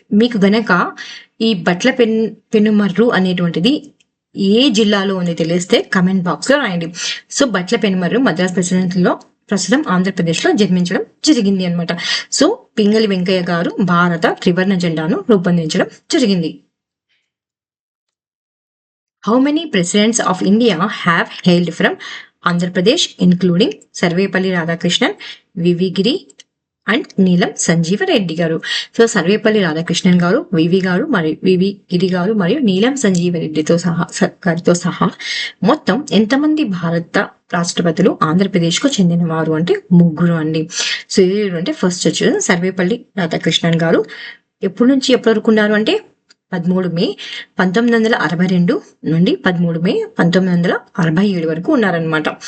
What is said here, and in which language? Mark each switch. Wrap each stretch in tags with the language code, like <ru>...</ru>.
<te>మీకు గనక ఈ బట్ల పెనుమర్రు అనేటువంటిది ఏ జిల్లాలో ఉంది తెలిస్తే కమెంట్ బాక్స్ లో రాయండి. సో బట్ల పెనుమర్రు మద్రాస్ ప్రెసిడెన్సీలో ప్రస్తుతం ఆంధ్రప్రదేశ్ లో జన్మించడం జరిగింది అన్నమాట. సో పింగళి వెంకయ్య గారు భారత త్రివర్ణ జెండాను రూపొందించడం జరిగింది.</te> <en>How many presidents of India have hailed from Andhra Pradesh, including Sarvepalli Radhakrishnan, V.V.</en> <te>Giri, and నీలం సంజీవ రెడ్డి గారు? సో సర్వేపల్లి రాధాకృష్ణన్ గారు, వివి గారు మరియు వివి గిరి గారు మరియు నీలం సంజీవ రెడ్డితో సహా మొత్తం ఎంతమంది భారత రాష్ట్రపతులు ఆంధ్రప్రదేశ్ కు చెందినవారు అంటే 3 అండి. సో అంటే ఫస్ట్ వచ్చేసి సర్వేపల్లి రాధాకృష్ణన్ గారు ఎప్పటి నుంచి ఎప్పటి వరకు ఉన్నారు అంటే 13 మే 1962 నుండి 13 మే 1967 వరకు ఉన్నారనమాట.</te>